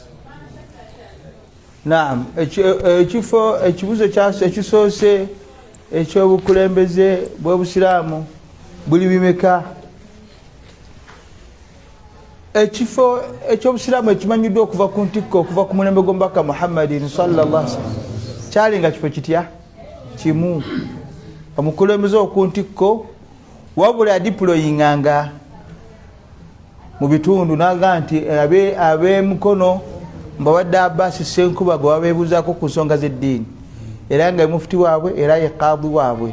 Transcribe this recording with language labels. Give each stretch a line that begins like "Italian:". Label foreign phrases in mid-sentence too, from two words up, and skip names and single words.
Ganda: Naam, ekifo ekibuuzo ekisoose ekyobukulembeze bw'obusiraamu buli bimeka? Ekifo ekyobusiraamu ekimanyiddwa okuva ku ntikko okuva ku mulembe gw'omubaka Muhammadin
Arabic: صلى الله عليه وسلم
Ganda: kyalinga kifo kitya? Kimu. Omukulembeze oku ntikko wabula diployinganga mu bitundu naga nti ab'emukono mbawadde Abbasi Ssenkuba gwe babeebuuzaako ku nsonga z'eddiini era nga mufuti waabwe era ye qaadi waabwe.